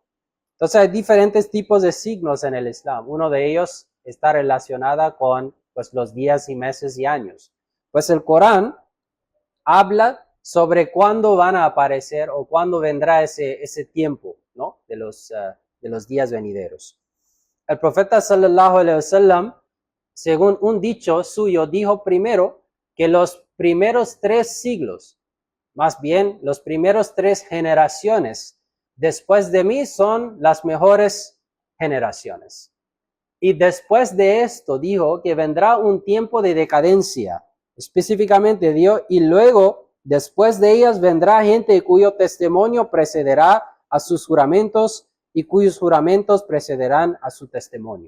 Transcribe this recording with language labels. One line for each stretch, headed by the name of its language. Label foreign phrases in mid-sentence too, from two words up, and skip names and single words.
Spanish: Entonces hay diferentes tipos de signos en el Islam. Uno de ellos está relacionada con pues los días y meses y años. Pues el Corán habla sobre cuándo van a aparecer o cuándo vendrá ese tiempo, ¿no? De los días venideros. El profeta
Arabic: صلى الله عليه وسلم,
Spanish: según un dicho suyo, dijo primero que los primeros 3 siglos, más bien los primeros 3 generaciones después de mí son las mejores generaciones. Y después de esto dijo que vendrá un tiempo de decadencia, específicamente dijo, y luego después de ellas vendrá gente cuyo testimonio precederá a sus juramentos y cuyos juramentos precederán a su testimonio.